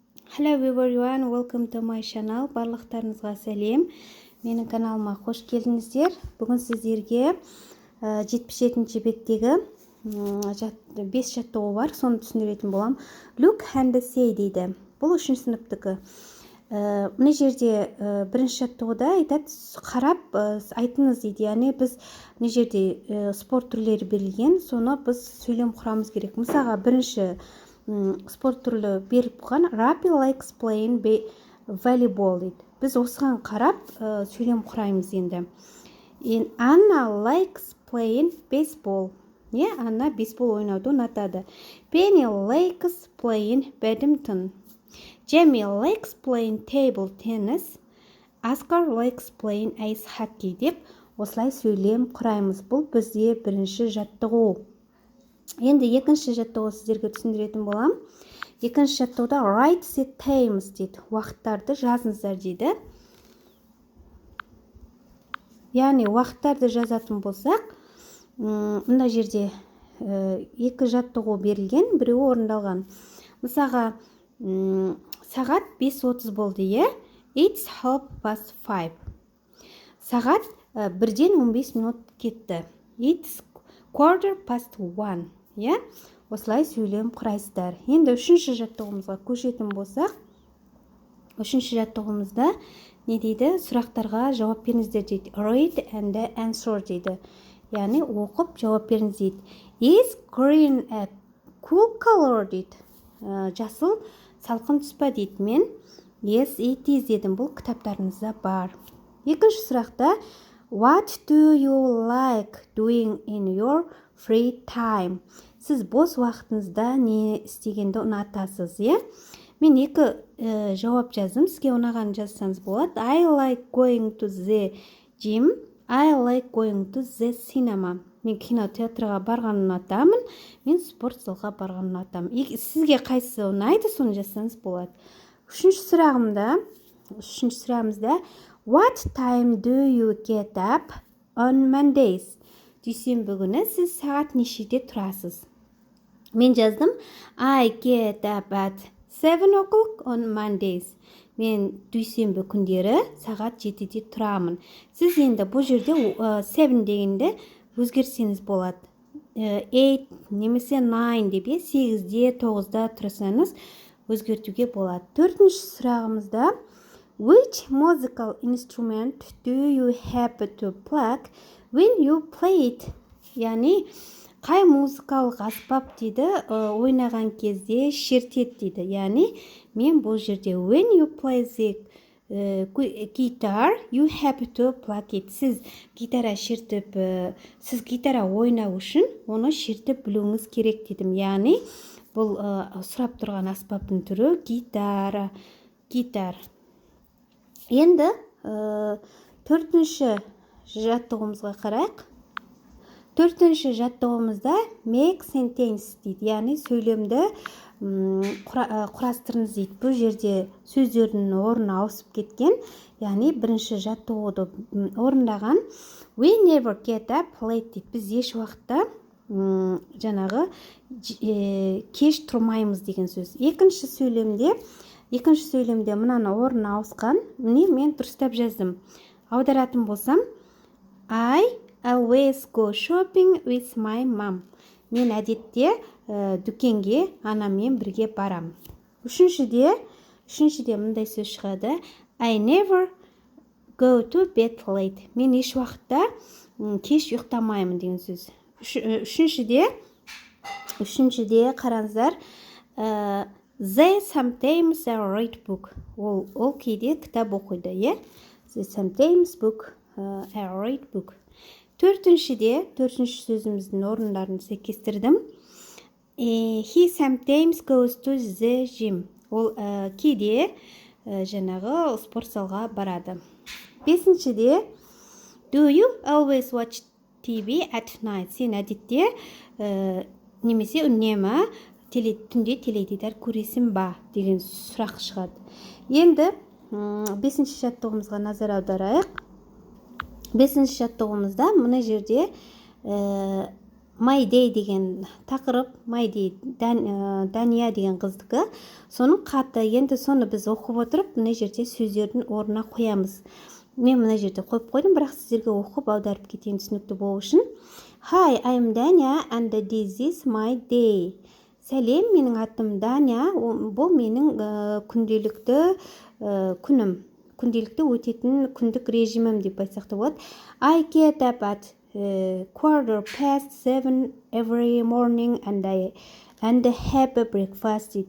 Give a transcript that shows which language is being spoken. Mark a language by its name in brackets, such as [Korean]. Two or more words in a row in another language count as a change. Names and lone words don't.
[English] Hello everyone, welcome to my channel. [Kazakh] Барлықтарыңызға сәлем. Менің каналыма қош келдіңіздер. Бүгін сіздерге 77-ші беттегі 5 жаттығу бар, соны түсіндіретін болам. [English] Look and say [Kazakh] дейді. Бұл 3-ші сыныптікі. Мына жерде бірінші жаттығуда айтады, қарап айтыңыз дейді. Яғни біз мына жерде спорт түрлері берілген, соны біз сөйлем құрамыз керек. Мысалға бірінші спорт түрлі беріп қойған [English] Rapi likes playing volleyball [Kazakh] дейді. Біз осыған қарап сөйлем құраймыз енді. [English] Anna likes playing baseball. [Kazakh] Анна бейсбол ойнауды ұнатады. [English] Penny likes playing badminton. Jamie likes playing table tennis. Oscar likes playing ice hockey [Kazakh] деп осылай сөйлем құраймыз. Бұл бізде бірінші жаттығу. Енді екінші жаттығу сіздерге түсіндіретін болам. Екінші жаттығуда [English] write the times [Kazakh] дейді. Уақыттарды жазыңыздар дейді. Яғни уақыттарды жазатын болсақ, мына жерде екі жаттығу берілген, біреуі орындалған. Мысалға, сағат 5:30 болды, It's 5:30. Сағат 1-ден 15 минут кетті. [English] It's 1:15. [Kazakh] Осылай сөйлем құрайсыздар. Енді үшінші жаттығымызға көшетін болсақ, үшінші жаттығымызда не дейді? Сұрақтарға жауап беріңіздер дейді. [English] Read and answer дейді. [Kazakh] Яғни оқып жауап беріңіз дейді. [English] Is green a cool color дейді. [Kazakh] Жасыл салқын түс па дейді. [English] Мен yes it is дедім. [Kazakh] Бұл кітаптарыңызда бар. Екінші сұрақта [English] What do you like doing in your free time? [Kazakh] Сіз бос уақытыңызда не істегенді ұнатасыз, Мен екі жауап жаздым. Сізге ұнаған жазсаңыз болады. [English] I like going to the gym. I like going to the cinema. [Kazakh] Мен кинотеатрға барған ұнатамын. Мен спорт залға барған ұнатамын. Сізге қайсысы ұнайды, соны жазсаңыз болады. Үшінші сұрағымызда [English] What time do you get up on Mondays? [Kazakh] Дүйсенбі күні сіз сағат нешеде тұрасыз? Мен жаздым [English] I get up at 7 o'clock on Mondays. [Kazakh] Мен дүйсенбі күндері сағат 7-де тұрамын. Сіз енді бұл жерде 7 дегенде өзгерсеңіз болады. 8 немесе 9 деп 8-де, 9-да тұрсаңыз өзгертуге болады. Төртінші сұрағымызда [English] Which musical instrument do you have to plug when you play it? [Kazakh] Яғни, қай музыкалық аспап дейді ойнаған кезде шертет дейді. Яғни, мен бұл жерде [English] when you play the guitar, you have to plug it. [Kazakh] Сіз гитара шертіп, сіз гитара ойнау үшін оны шертіп білуіңіз керек дедім. Яғни, бұл сұрап тұрған аспаптың түрі гитар. Енді төртінші жаттығымызға қарайық. Төртінші жаттығымызда [English] make sentence [Kazakh] дейді. Яғни сөйлемді құрастырыңыз дейді. Бұл жерде сөздердің орны ауысып кеткен. Яғни бірінші жаттығуды орындаған [English] we never get up late [Kazakh] дейді. Біз еш уақытта жаңағы кеш тұрмаймыз деген сөз. Екінші сөйлемде мынаны орны ауысқан. Мен дұрыстап жаздым. Аударатын болсам [English] I always go shopping with my mom. [Kazakh] Мен әдетте дүкенге анаммен бірге барам. Үшіншіде мындай сөз шығады. [English] I never go to bed late. [Kazakh] Мен еш уақытта кеш ұйықтамаймын деген сөз. Үшіншіде қараңыздар. [English] They sometimes read book. [Kazakh] Ол кейде кітап оқиды, [English] They sometimes read book. [Kazakh] Төртінші сөзіміздің орындарын сәйкестірдім. [English] He sometimes goes to the gym. [Kazakh] Ол кейде жаңағы спорт залға барады. [English] Бесіншіде Do you always watch TV at night? [Kazakh] Сен әдетте немесе үнемі түнде теледидар көресің ба деген сұрақ шығады. Енді бесінші жаттығымызға назар аударайық. Бесінші жаттығымызда мына жерде My Day деген тақырып, My Day Дания деген қыздікі. Соның қаты, енді соны біз оқып отырып, мына жерде сөздердің орнына қоямыз. Мен мына жерде қойып қойдым, бірақ сіздерге оқып аударып кетейін түсінікті болу үшін. [English] Hi, I'm Dania and this is my day. [Kazakh] Сәлем, менің атым Дания, бұл менің күнделікті күнім. Күнделікті өтетін күндік режимім деп айтсақ та болады. [English] I get up at 7:15 every morning and have a breakfast дейді.